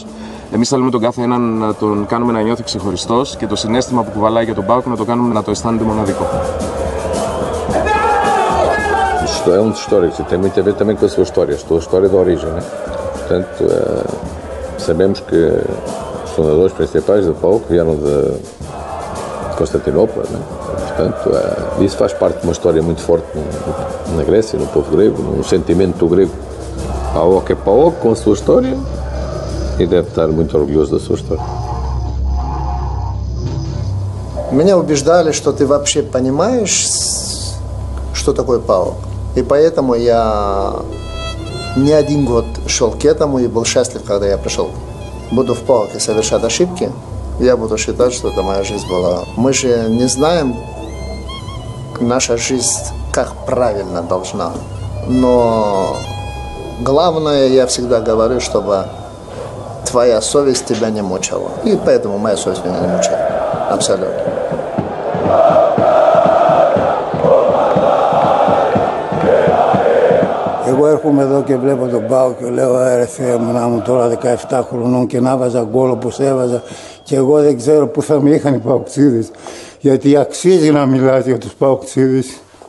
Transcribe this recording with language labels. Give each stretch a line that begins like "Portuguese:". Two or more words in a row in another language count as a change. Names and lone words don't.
Greek: Εμείς θέλουμε τον κάθε έναν να τον κάνουμε να νιώθει ξεχωριστός και το συναίσθημα που κουβαλάει για τον ΠΑΟΚ να το κάνουμε να το αισθάνεται μοναδικό.
Portuguese: É um dos históricos e tem muito a ver também com a sua história de origem, né? Portanto, sabemos que os fundadores principais do PAOK vieram de Constantinopla, né? Portanto, isso faz parte de uma história muito forte na Grécia, no povo grego, no sentimento grego. PAOK é PAOK com a sua história e deve estar muito orgulhoso da sua história.
Russian: Меня убеждали, что ты вообще понимаешь, что такое ПАОК. И поэтому я не один год шел к этому и был счастлив, когда я пришел. Буду в ПАОКе совершать ошибки, я буду считать, что это моя жизнь была. Мы же не знаем, наша жизнь как правильно должна. Но главное, я всегда говорю, чтобы твоя совесть тебя не мучила. И поэтому моя совесть меня не мучает. Абсолютно.
Greek: Εγώ έρχομαι εδώ και βλέπω τον ΠΑΟΚ και λέω ρε Θεέ μου, να μου τώρα 17 χρονών και να βάζα γκολ όπως έβαζα και εγώ δεν ξέρω που θα με είχαν οι ΠΑΟΚτσίδες, γιατί αξίζει να μιλάς για τους ΠΑΟΚτσίδες.